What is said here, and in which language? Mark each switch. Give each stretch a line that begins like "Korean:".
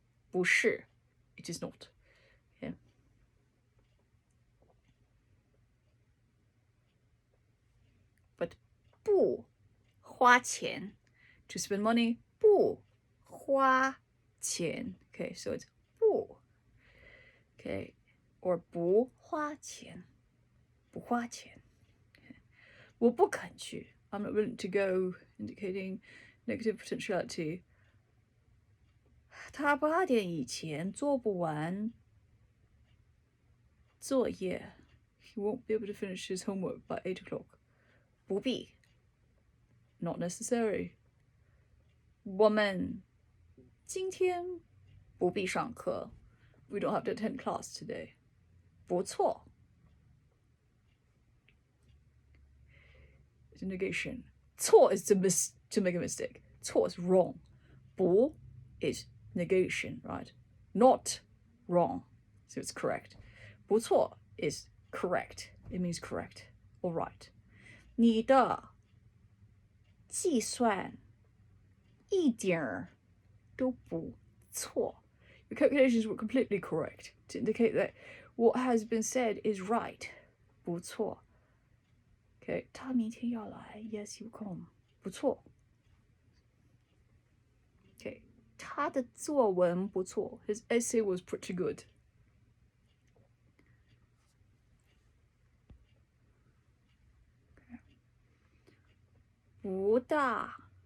English: 不是, it is not. Okay? But
Chinese: 不花钱,
English: to spend money, 不花钱. Okay, so it's 不.
Chinese: Okay, or 不花钱, 不花钱.
English: Okay.
Chinese: 我不肯去,
English: I'm not willing to go, indicating negative potentiality.
Chinese: 他8点以前做不完作业.
English: He won't be able to finish his homework by 8 o'clock. 不必, not necessary.
Chinese: 我们今天不必上课.
English: We don't have to attend class today.
Chinese: 不错.
English: It's a negation. 错 is to make a mistake. 错 is wrong. 不 is negation, right? Not wrong, so it's correct. 不错 is correct. It means correct or right.
Chinese: 你的计算一点儿都不错.
English: Your calculations were completely correct to indicate that what has been said is right.
Chinese: 不错.
English: Okay,
Chinese: 他明天要来
English: Yes, you come.
Chinese: 不错. Okay, 他的作文不错.
English: His essay was pretty good.
Chinese: Okay. 不大.